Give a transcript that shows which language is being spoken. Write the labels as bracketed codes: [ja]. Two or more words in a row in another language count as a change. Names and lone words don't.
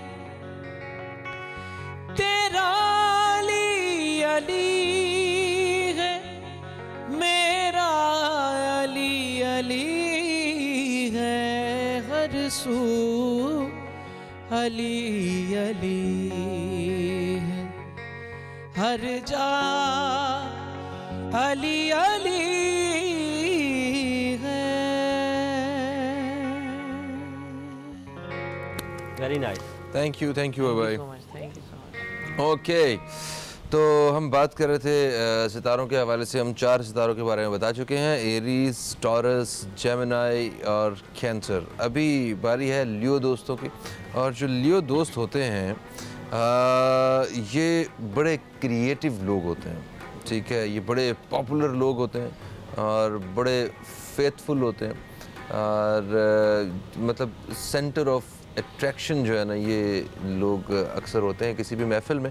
[hi] तेरा अली अली है, मेरा अली अली है, हर सू अली अली है, हर जा अली अली है। [en] very nice. thank you भाई। Thank you so much. [hi] ओके, तो हम बात कर रहे थे सितारों के हवाले से। हम 4 सितारों के बारे में बता चुके हैं, एरीज, टॉरस, जेमिनी और कैंसर। अभी बारी है लियो दोस्तों की। और जो लियो दोस्त होते हैं ये बड़े क्रिएटिव लोग होते हैं, ठीक है, ये बड़े पॉपुलर लोग होते हैं और बड़े फेथफुल होते हैं और मतलब [en] center of attraction [hi] जो है ना, ये लोग अक्सर होते हैं किसी भी महफिल में।